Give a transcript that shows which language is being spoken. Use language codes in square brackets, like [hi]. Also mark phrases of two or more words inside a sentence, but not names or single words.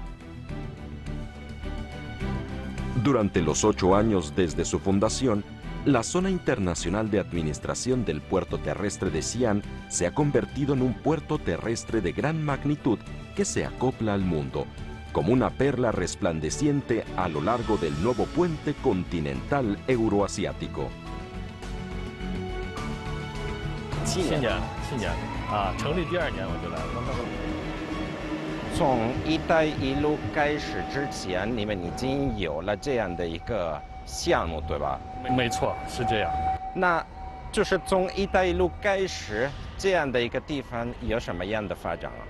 [es] Durante los 8 años desde su fundación, la Zona Internacional de Administración del Puerto Terrestre de Xi'an se ha convertido en un puerto terrestre de gran magnitud que se acopla al mundo, como una perla resplandeciente a lo largo del nuevo puente continental euroasiático. [zh] 7 年啊，成立第2年我就来了。从“一带一路”开始之前，你们已经有了这样的一个项目，对吧？没错，是这样。那就是从“一带一路”开始，这样的一个地方有什么样的发展啊？